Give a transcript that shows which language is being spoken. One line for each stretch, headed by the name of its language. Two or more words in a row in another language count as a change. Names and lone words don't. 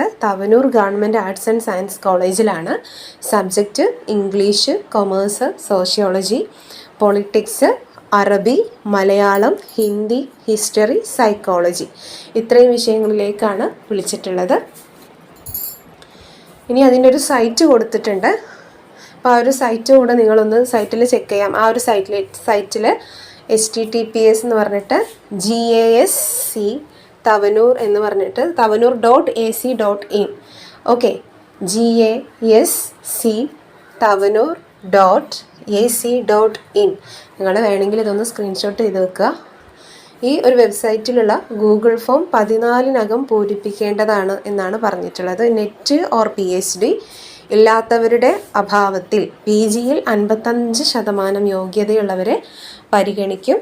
Malayalam: തവനൂർ ഗവൺമെൻറ് ആർട്സ് ആൻഡ് സയൻസ് കോളേജിലാണ്. സബ്ജക്റ്റ് ഇംഗ്ലീഷ്, കൊമേഴ്സ്, സോഷ്യോളജി, പൊളിറ്റിക്സ്, അറബി, മലയാളം, ഹിന്ദി, ഹിസ്റ്ററി, സൈക്കോളജി ഇത്രയും വിഷയങ്ങളിലേക്കാണ് വിളിച്ചിട്ടുള്ളത്. ഇനി അതിൻ്റെ ഒരു സൈറ്റ് കൊടുത്തിട്ടുണ്ട്. അപ്പോൾ ആ ഒരു സൈറ്റ് കൂടെ നിങ്ങളൊന്ന് സൈറ്റിൽ ചെക്ക് ചെയ്യാം. ആ ഒരു സൈറ്റിൽ HTTPS എന്ന് പറഞ്ഞിട്ട് GASC തവനൂർ എന്ന് പറഞ്ഞിട്ട് tavanur.ac.in. ഓക്കെ, GASC tavanur.ac.in. നിങ്ങൾ വേണമെങ്കിൽ ഇതൊന്ന് സ്ക്രീൻഷോട്ട് ചെയ്ത് വെക്കുക. ഈ ഒരു വെബ്സൈറ്റിലുള്ള ഗൂഗിൾ ഫോം 14 പൂരിപ്പിക്കേണ്ടതാണ് എന്നാണ് പറഞ്ഞിട്ടുള്ളത്.
English: NET or PhD
Malayalam: ഇല്ലാത്തവരുടെ അഭാവത്തിൽ PGയിൽ 55% യോഗ്യതയുള്ളവരെ പരിഗണിക്കും.